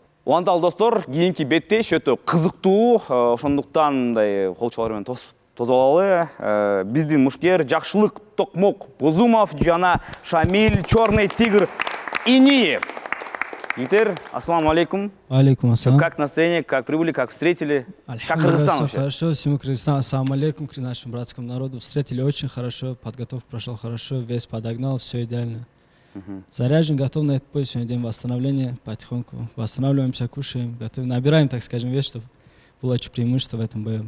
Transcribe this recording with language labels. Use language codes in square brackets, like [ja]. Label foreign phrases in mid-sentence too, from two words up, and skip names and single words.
[ky] Уланталы достор, кийинки беттеш өтө кызыктуу. Ошондуктан мындай колчолор менен тосуп алалы. Биздин мушкер Жакшылык Токмок Бузумов жана Шамиль Чёрный Тигр Иниев. [ar] Витер, السلام عليكم. عليكم السلام. [ru] Как настроение, как прибыли, как встретили? Как Кыргызстан вообще? Хорошо, всему Кыргызстану. [ar] السلام عليكم [ru] к нашему братскому народу. Встретили очень хорошо, подготовка прошла хорошо, вес подогнал, все идеально. Заряжен, готов на этот бой. Сегодня день восстановления, потихоньку восстанавливаемся, кушаем, готовим, набираем, так скажем, вес, чтобы было очень преимущество в этом бою.